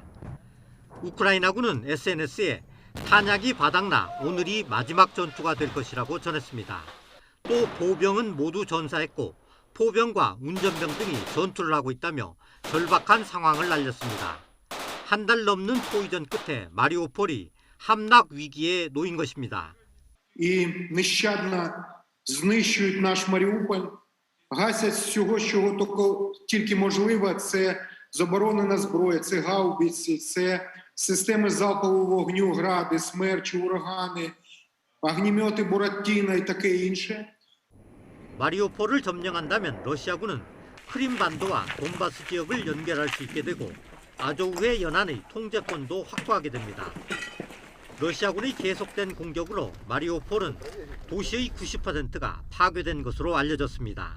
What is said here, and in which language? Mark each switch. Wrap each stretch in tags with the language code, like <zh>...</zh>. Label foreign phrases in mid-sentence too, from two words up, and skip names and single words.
<ko>우크라이나군은 SNS에 탄약이 바닥나 오늘이 마지막 전투가 될 것이라고 전했습니다. 또 보병은 모두 전사했고 포병과 운전병 등이 전투를 하고 있다며 절박한 상황을 알렸습니다. 한 달 넘는 포위전 끝에 마리우폴이 함락 위기에 놓인 것입니다.</ko> <uk>І нещадно знищують наш Маріуполь, гасять всього, що тільки можливо. Це заборонена зброя, це гаубиці, це системи залпового вогню, гради, смерчі, урагани, огнемети Буратіно і таке інше.</uk> <ko>마리우폴을 점령한다면 러시아군은 크림반도와 돈바스 지역을 연결할 수 있게 되고 아조우의 연안의 통제권도 확보하게 됩니다. 러시아군의 계속된 공격으로 마리우폴은 도시의 90%가 파괴된 것으로 알려졌습니다.</ko>